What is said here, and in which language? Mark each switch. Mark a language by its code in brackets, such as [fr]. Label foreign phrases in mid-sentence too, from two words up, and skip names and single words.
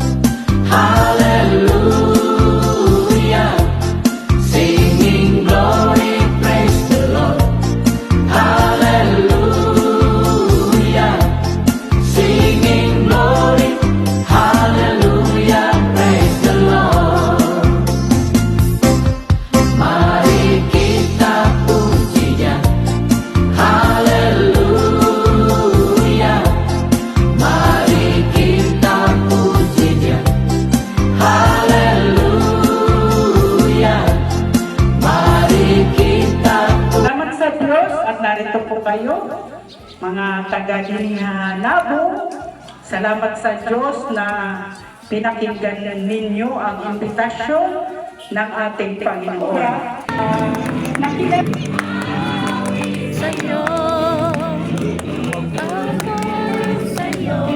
[en] Hallelujah. Singing glory, praise the Lord. Hallelujah. Singing glory, hallelujah, praise the Lord. [id] Mari kita puji Dia. Hallelujah. Mari kita puji Dia. Hallelujah. Mari kita puji. [tl] Salamat sa Diyos at narito po kayo, mga taga-Labo. Salamat sa Diyos na pinakinggan ninyo ang imbitasyon ng ating Panginoon. Sa'yo, ako sa'yo.